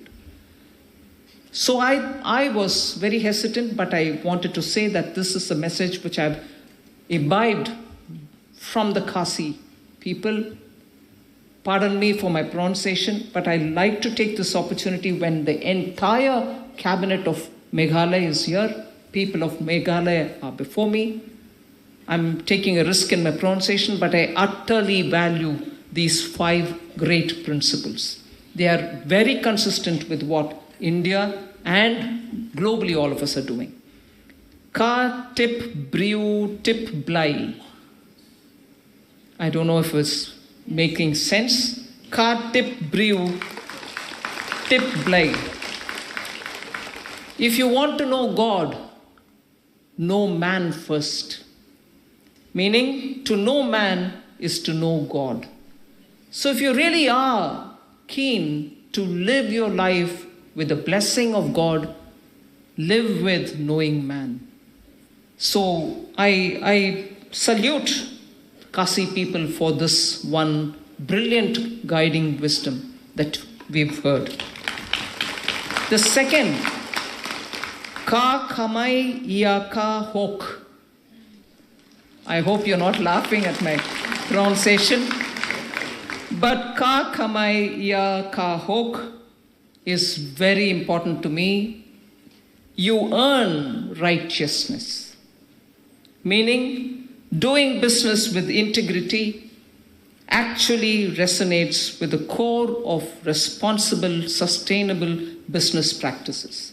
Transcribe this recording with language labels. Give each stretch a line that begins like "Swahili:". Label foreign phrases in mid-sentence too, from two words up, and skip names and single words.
English: So I was very hesitant, but I wanted to say that this is a message which I've imbibed from the Khasi people, Pardon me for my pronunciation, but I like to take this opportunity when the entire cabinet of Meghalaya is here. People of Meghalaya are before me. I'm taking a risk in my pronunciation, but I utterly value these 5 great principles. They are very consistent with what India and globally all of us are doing.
Khasi: Ka tip brew tip blai.
English: I don't know if it's making sense.
Khasi: Ka tip brew tip blai.
English: If you want to know God, know man first. Meaning, to know man is to know God. So if you really are keen to live your life with the blessing of God, live with knowing man. So I salute Kasi people for this one brilliant guiding wisdom that we've heard. The second,
Khasi: ka kamai ya ka hok.
English: I hope you're not laughing at my pronunciation. But
Khasi: ka kamai ya ka hok
English: is very important to me. You earn righteousness. Meaning, doing business with integrity actually resonates with the core of responsible, sustainable business practices.